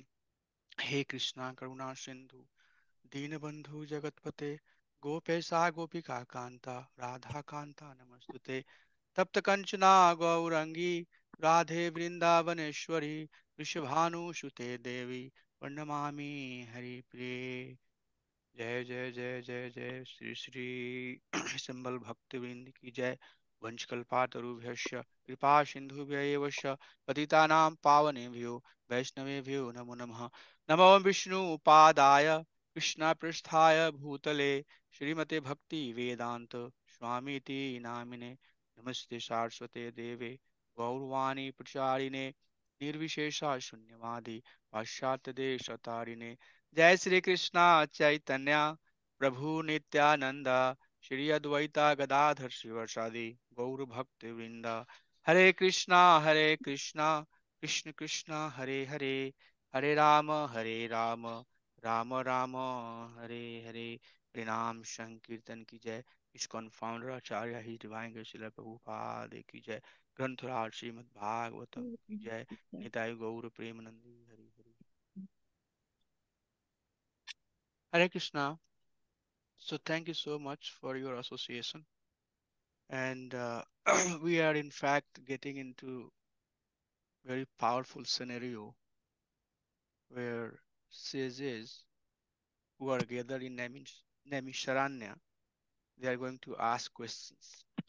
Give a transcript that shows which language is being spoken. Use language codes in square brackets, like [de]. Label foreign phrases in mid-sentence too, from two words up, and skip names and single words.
[sa] हे कृष्णा करुणा सिंधु दीनबंधु जगतपते गोपेशा गोपिका कांता राधा कांता नमस्तुते। तप्त कंचना गौरंगी राधे वृंदावनेश्वरी वृषभानुसुते देवी प्रणमामि हरिप्रिये। [hi] जय जय जय जय जय श्री श्री सिंबल भक्तवृंद की जय। [sa] वंशकल्पातरुभ्यश्च कृपा सिंधुभ्य एव च पतितानां पावनेभ्यो वैष्णवेभ्यो नमो नमः। नमो विष्णुपादाय कृष्णपृष्ठाय भूतले श्रीमते भक्ति वेदांत स्वामीति नामिने। नमस्ते सारस्वते देवे गौरवाणी प्रचारिणे निर्विशेषा शून्यवादी पाश्चात्य देश तारिणे। जय श्री कृष्णा चैतन्य प्रभु नित्यानंद श्री अद्वैता गदाधर शिवसादि गौर भक्त वृंद। हरे कृष्णा कृष्ण कृष्ण हरे हरे हरे राम राम राम हरे हरे। [hi] प्रणाम संकीर्तन की जय। इस्कॉन [en] founder acharya His Divine Grace [hi] प्रभुपाद की जय। ग्रंथराज श्रीमद् भागवतम की जय। [bn] निताय गौर प्रेमानंदी हरि हरि। [en] Hare Krishna. So thank you so much for your association. And we are in fact getting into very powerful scenario where sages who are gathered in Naimisharanya, they are going to ask questions.